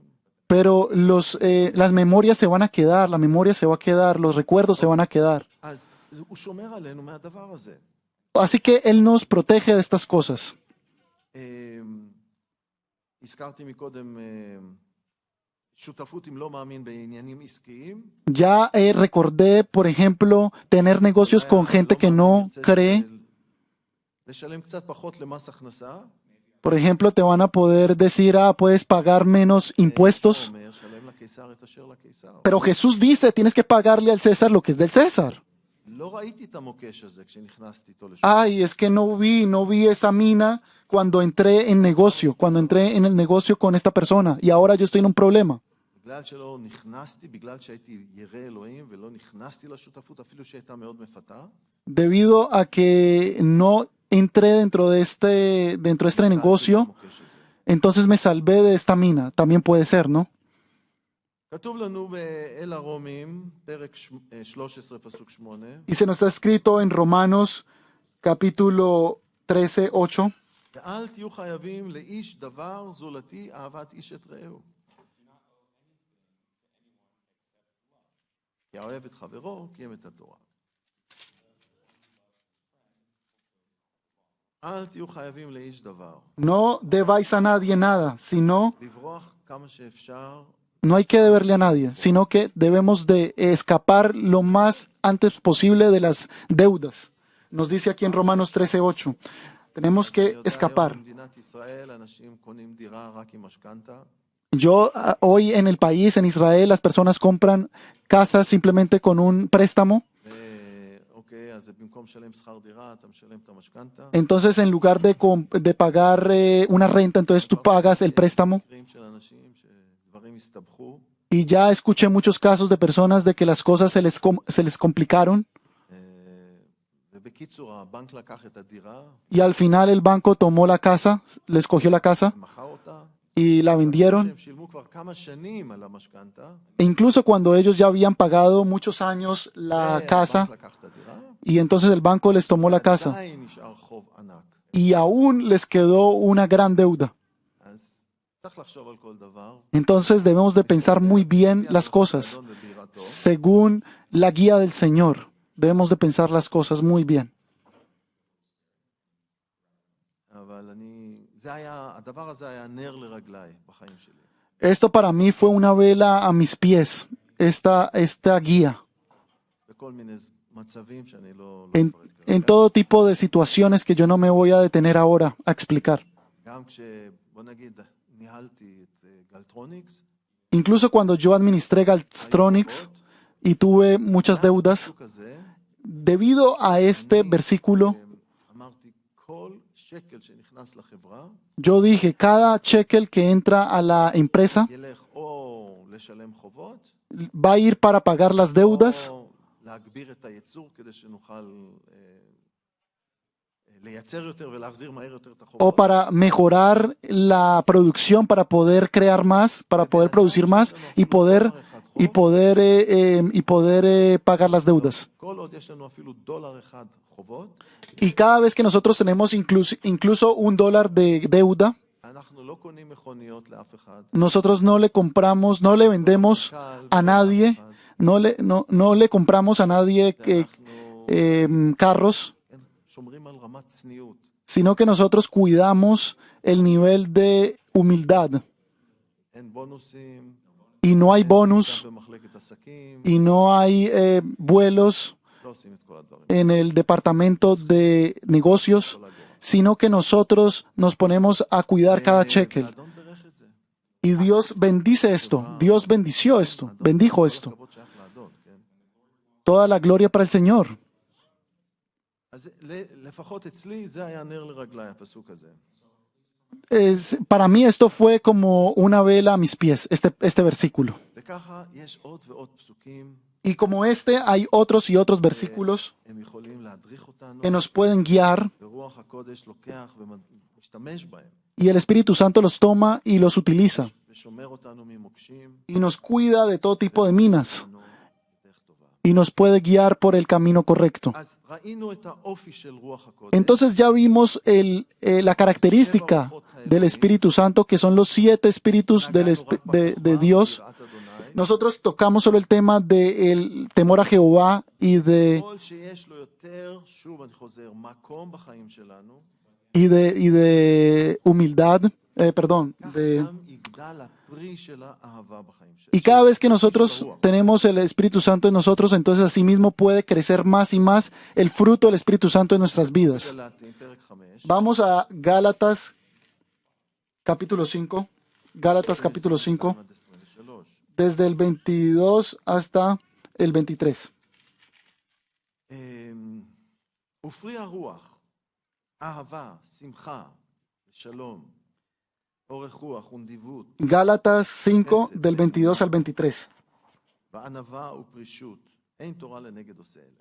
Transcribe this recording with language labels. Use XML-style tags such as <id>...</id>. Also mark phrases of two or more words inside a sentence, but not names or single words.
<es>Pero las memorias se van a quedar, la memoria se va a quedar, los recuerdos se van a quedar.</es> <he>אז הוא שומר עלינו מהדבר הזה.</he> <es>Así que Él nos protege de estas cosas.</es> <he>הזכרתי מקודם שותפות עם לא מאמין בעניינים עסקיים.</he> <es>Ya recordé, por ejemplo, tener negocios con gente que no cree.</es> <he>לשלם קצת פחות למס הכנסה.</he> <es>Por ejemplo, te van a poder decir, puedes pagar menos impuestos.</es> <he>אומר, שלם לקיסר את אשר לקיסר.</he> <es>Pero Jesús dice, tienes que pagarle al César lo que es del César.</es> <he>לא ראיתי את המוקש הזה כשנכנסתי איתו לשם.</he> <es>Ay, es que no vi esa mina cuando entré en negocio, cuando entré en el negocio con esta persona. Y ahora yo estoy en un problema.</es> <he>בגלל שלא נכנסתי, בגלל שהייתי ירא אלוהים ולא נכנסתי לשותפות, אפילו שהייתה מאוד מפתה.</he> <es>Debido a que no entré dentro de este negocio, entonces me salvé de esta mina. También puede ser, ¿no?</es> <he>כתוב לנו באל הרומים, פרק 13, פסוק 8,</he> <es>Y se nos está escrito en Romanos capítulo 13, 8.</es> <he>ואל תהיו חייבים לאיש דבר זולתי אהבת איש את רעהו. כי האוהב את חברו קיים את התורה. אל תהיו חייבים לאיש דבר.</he> <es>No debáis a nadie nada, sino</es> <he>לברוח כמה שאפשר,</he> <es>no hay que deberle a nadie, sino que debemos de escapar lo más antes posible de las deudas. Nos dice aquí en Romanos 13, 8. Tenemos que</es> <he>יודע,</he> <es>escapar.</es> <he>היום במדינת ישראל אנשים קונים דירה רק עם משכנתה.</he> <es>Hoy en el país, en Israel, las personas compran casas simplemente con un préstamo.</es> <he>אוקיי, אז במקום לשלם שכר דירה, אתה משלם את המשכנתה.</he> <es>Entonces, en lugar de pagar una renta, entonces tú pagas el préstamo.</es> <he>מקרים של אנשים שדברים הסתבכו,</he> <es>Y ya escuché muchos casos de personas de que las cosas se les complicaron</es> <he>ובקיצור, הבנק לקח את הדירה,</he> <es>y al final el banco tomó la casa, les cogió la casa</es> <he>מכר אותה,</he> <es>y la vendieron.</es> <he>שהם שילמו כבר כמה שנים על המשכנתה,</he> <es>E incluso cuando ellos ya habían pagado muchos años la casa</es> <he>הבנק לקח את הדירה,</he> <es>y entonces el banco les tomó la casa</es> <he>עדיין נשאר חוב ענק.</he> <es>y aún les quedó una gran deuda.</es> <he>אז צריך לחשוב על כל דבר.</he> <es>Entonces debemos de pensar muy bien las cosas según la guía del Señor. Debemos de pensar las cosas muy bien.</es> <he>אבל הדבר הזה היה נר לרגליי בחיים שלי.</he> <es>Esto para mí fue una vela a mis pies, esta guía.</es> <he>בכל מיני מצבים שאני לא</he> <es>En</es> <he>אפרט כרגע.</he> <es>todo tipo de situaciones que yo no me voy a detener ahora a explicar.</es> <he>גם בוא נגיד, ניהלתי את גלטרוניקס,</he> <es>Incluso cuando yo administré Galtronics y tuve muchas deudas,</es> <he>הפסוק הזה,</he> <es>debido a este versículo,</es> <he>אמרתי, כל שקל שנכנס לחברה,</he> <es>yo dije, cada shekel que entra a la empresa</es> <he>ילך או לשלם חובות,</he> <es>va a ir para pagar las deudas</es> <he>או להגביר את הייצור כדי שנוכל לייצר יותר ולהחזיר מהר יותר את</he> <es>o</es> <he>החובות.</he> <es>para mejorar la producción, para poder crear más, para poder producir más y poder pagar las deudas.</es> <he>כל עוד יש לנו אפילו דולר אחד חובות,</he> <es>Y cada vez que nosotros tenemos incluso $1 de deuda,</es> <he>אנחנו לא קונים מכוניות לאף אחד.</he> <es>nosotros no le compramos, no le vendemos a nadie, no le compramos a nadie carros,</es> <he>כן, שומרים על רמת צניעות.</he> <es>sino que nosotros cuidamos el nivel de humildad.</es> <he>אין בונוסים,</he> <es>Y no hay bonus,</es> <he>גם במחלקת עסקים,</he> <es>y no hay vuelos</es> <he>לא עושים את כל הדברים.</he> <es>en el departamento de negocios, sino que nosotros nos ponemos a cuidar cada shekel.</es> <he>האדון ברך את זה.</he> <es>Y Dios bendice esto, Dios bendició esto, bendijo esto.</es> <he>הכבוד שייך לאדון, כן?</he> <es>Toda la gloria para el Señor.</es> <he>אז לפחות אצלי זה היה נר לרגליי, הפסוק הזה.</he> <es>Para mí esto fue como una vela a mis pies, este versículo.</es> <he>וככה יש עוד ועוד פסוקים,</he> <es>Y como este, hay otros y otros versículos</es> <he>הם יכולים להדריך אותנו,</he> <es>que nos pueden guiar</es> <he>ורוח הקודש לוקח ומשתמש בהם,</he> <es>y el Espíritu Santo los toma y los utiliza</es> <he>ושומר אותנו ממוקשים,</he> <es>y nos cuida de todo tipo de minas</es> <he>לנו דרך טובה.</he> <es>y nos puede guiar por el camino correcto.</es> <he>אז ראינו את האופי של רוח הקודש,</he> <es>Entonces ya vimos la característica del Espíritu Santo, que son los 7 espíritus de Dios.</es> <he>יראת אדוני,</he> <es>Nosotros tocamos solo el tema del temor a Jehová y de</es> <he>כל שיש לו יותר, שוב אני חוזר, מקום בחיים שלנו,</he> <es>humildad, perdón,</es> <he>כך</he> <es>de...</es> <he>גם יגדל הפרי של האהבה בחיים שלנו.</he> <es>Y cada vez que nosotros tenemos el Espíritu Santo en nosotros, entonces asimismo puede crecer más y más el fruto del Espíritu Santo en nuestras vidas.</es> <he>גלאטים, פרק 5,</he> <es>Vamos a Gálatas capítulo 5. Gálatas capítulo 5, 23. desde el 22 hasta el 23.</es> <he>ופרי הרוח, אהבה, שמחה, שלום, אורך רוח ונדיבות,</he> <es>Gálatas 5, del 22 al 23.</es> <he>וענווה ופרישות, אין תורה לנגד עושה אלה.</he>